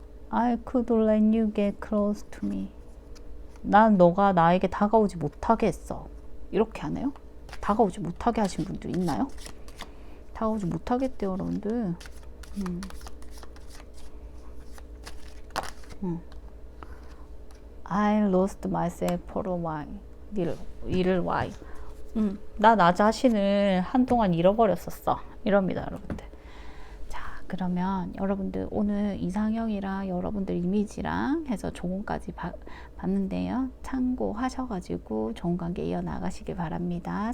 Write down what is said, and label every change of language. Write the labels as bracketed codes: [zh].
[en] I could let you get close to me. [ko] 난 너가 나에게 다가오지 못하게 했어. 이렇게 하네요. 다가오지 못하게 하신 분들 있나요? 다가오지 못하게 했대요, 여러분들. [en] I lost myself for a while. 이를 why. [ko] 나 자신을 한동안 잃어버렸었어. 이럽니다, 여러분들. 자, 그러면 여러분들 오늘 이상형이랑 여러분들 이미지랑 해서 조언까지 봤는데요. 참고하셔가지고 좋은 관계 이어나가시길 바랍니다.